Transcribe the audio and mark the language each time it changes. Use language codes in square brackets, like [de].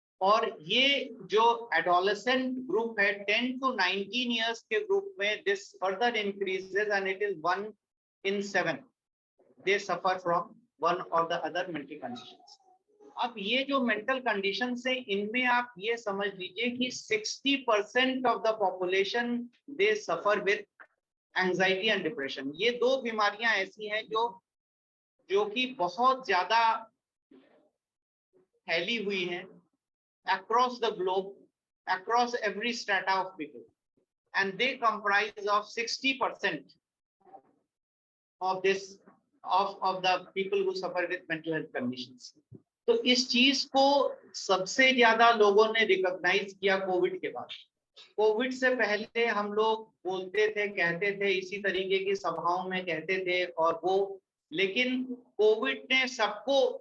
[hi] और ये जो एडोलेसेंट ग्रुप है [en] 10 to 19 years [hi] के ग्रुप में, [en] This further increases and it is 1 in 7 they suffer from one or the other mental conditions. [hi] अब ये जो मेंटल कंडीशन है, इनमें आप ये समझ लीजिए कि [en] 60% of the population they suffer with anxiety and depression. [hi] ये दो बीमारियां ऐसी हैं जो कि बहुत ज्यादा फैली हुई हैं [en] across the globe, across every strata of people, and they comprise of 60% of this of the people who suffer with mental health conditions. [hi] तो इस चीज को सबसे ज्यादा लोगों ने रिकॉग्नाइज किया कोविड के बाद। कोविड से पहले हम लोग बोलते थे, कहते थे, इसी तरीके की सभाओं में कहते थे और वो, लेकिन कोविड ने सबको